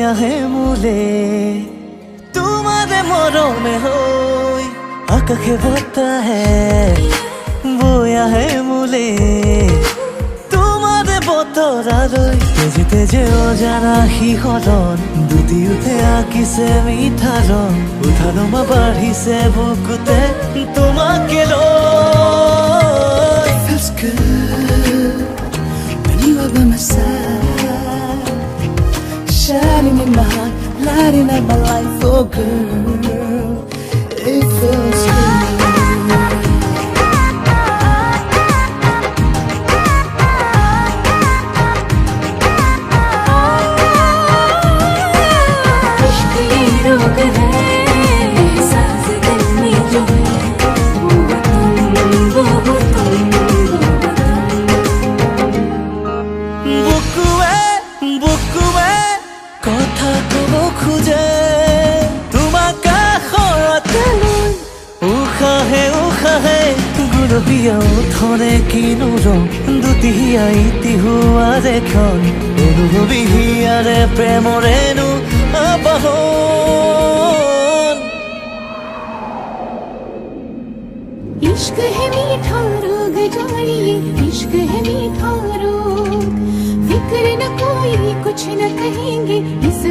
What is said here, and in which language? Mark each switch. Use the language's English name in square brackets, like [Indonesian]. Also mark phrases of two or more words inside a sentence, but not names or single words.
[Assamese] আহে মোলে তোমাৰে মৰমে হৈ আকাশে বতাহে বৈ আহে মোলে তোমাৰে বতৰালৈ। তেজে তেজে অজানা শিহৰণ দুটি উঠে আঁকিছে মিঠা ৰং। উঠা নমা বাঢ়িছে বুকুতে তোমাকে লৈ। [English] Feels good when you are by my side, shining in my heart, lighting up my life, oh girl, it feels good. [Hindi] इश्क ये रोग है, एहसास दिल में जो है, वो तुम [Assamese] কথা কব খোজে তোমাক কাষৰতে লৈ। উশাহে উশাহে গুলপীয়া ওঠৰে কিনো ৰং, দুটি আইতি হোৱাৰে ক্ষণ অনুভৱী হিয়াৰে প্ৰেমৰেনো আবাহন। [Hindi] इश्क है मीठा रोग जानिए, इश्क है मीठा रोग। फिक्र न कोई कुछ न कहेंगे